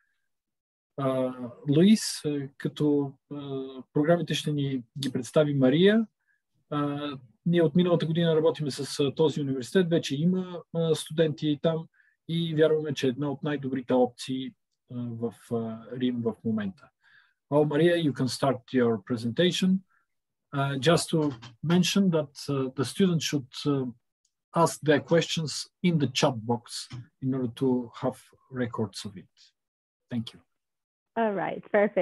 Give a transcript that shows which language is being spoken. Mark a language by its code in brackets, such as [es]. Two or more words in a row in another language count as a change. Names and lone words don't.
[bg] Луис, като програмите ще ни ги представи Мария. Ние от миналата година работиме с този университет, вече има студенти там и вярваме, че е една от най-добрите опции в Рим в момента. [en] Maria, you can start your presentation. Just to mention that the students should ask their questions in the chat box in order to have records of it. Thank you. All right, perfect.